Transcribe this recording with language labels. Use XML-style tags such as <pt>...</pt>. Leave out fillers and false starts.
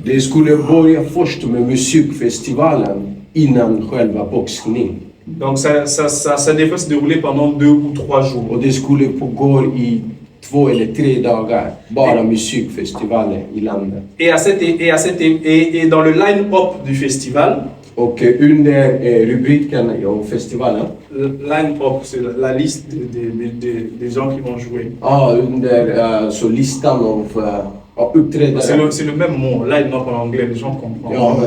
<sv>Det skulle börja först med musikfestivalen innan själva boxning.</sv> <fr>Donc ça devait se dérouler pendant 2 ou 3 jours.</fr> <sv>Och det skulle pågå i 2 eller 3 dagar, bara musikfestivaler i landet.</sv> <fr>Et dans le line-up du festival,</fr> <sv>och under rubriken av festivalen,</sv> <fr>line-up, c'est la liste des gens qui vont jouer.</fr> <sv>Under så listan av uppträdare.</sv> <fr>C'est le même mot, line-up en anglais, les gens comprennent.</fr>